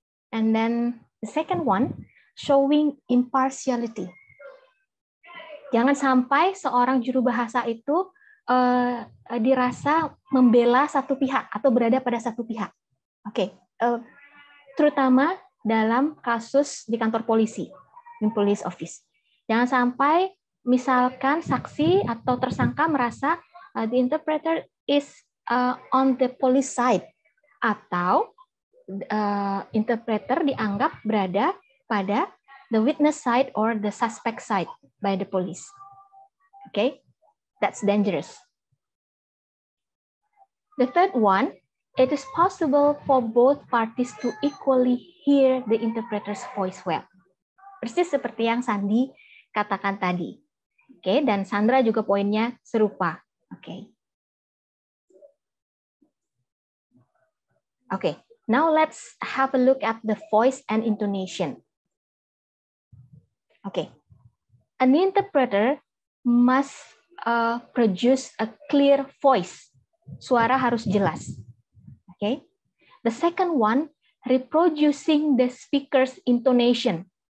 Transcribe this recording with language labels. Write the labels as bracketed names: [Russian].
[English] And then the second one, showing impartiality. [Indonesian] Jangan sampai seorang juru bahasa itu dirasa membela satu pihak atau berada pada satu pihak. Oke, terutama dalam kasus di kantor polisi, [English] in police office. [Indonesian] Jangan sampai misalkan saksi atau tersangka merasa [English] the interpreter is on the police side, [Indonesian] atau interpreter dianggap berada pada [English] the witness side or the suspect side by the police. Okay, that's dangerous. The third one, it is possible for both parties to equally hear the interpreter's voice well. [Indonesian] Persis seperti yang Sandy katakan tadi. Oke, dan Sandra juga poinnya serupa. Oke. [English] Okay, now let's have a look at the voice and intonation. Okay, an interpreter must produce a clear voice. [Indonesian] Suara harus jelas. [English] Okay, the second one, reproducing the speaker's intonation.